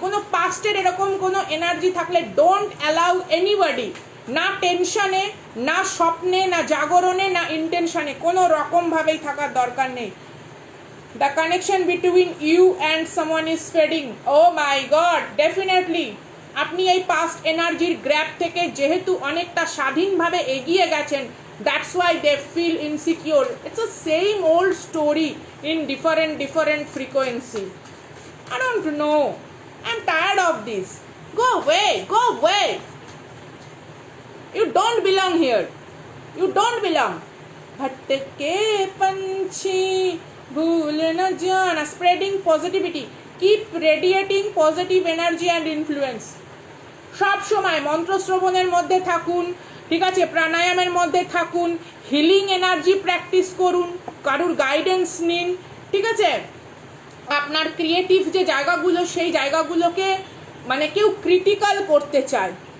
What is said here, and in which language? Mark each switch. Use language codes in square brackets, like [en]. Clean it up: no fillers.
[bn] কোনো পাস্টের এরকম কোনো এনার্জি থাকলে [en] don't allow anybody, [bn] না টেনশনে, না স্বপ্নে, না জাগরণে, না ইন্টেনশনে, কোনো রকমভাবেই থাকার দরকার নেই। [en] The connection between you and someone is fading. Oh my god, [bn] definitely আপনি এই পাস্ট এনার্জির গ্র্যাপ থেকে যেহেতু অনেকটা স্বাধীনভাবে এগিয়ে গেছেন, [en] that's why they feel insecure. It's the same old story in different frequency. I don't know, I'm tired of this. Go away, go away. You don't belong here, you don't belong. [hi] Bhatke panchi bhool na jana, [en] spreading positivity, keep radiating positive energy and influence. [bn] সব সময় মন্ত্র শ্রবণের মধ্যে থাকুন, ঠিক আছে, প্রাণায়ামের মধ্যে থাকুন, healing energy practice করুন, কারুর গাইডেন্স নিন, ঠিক আছে। আপনার ক্রিয়েটিভ যে জায়গাগুলো সেই জায়গাগুলোকে মানে কেউ ক্রিটিক্যাল করতে চায়।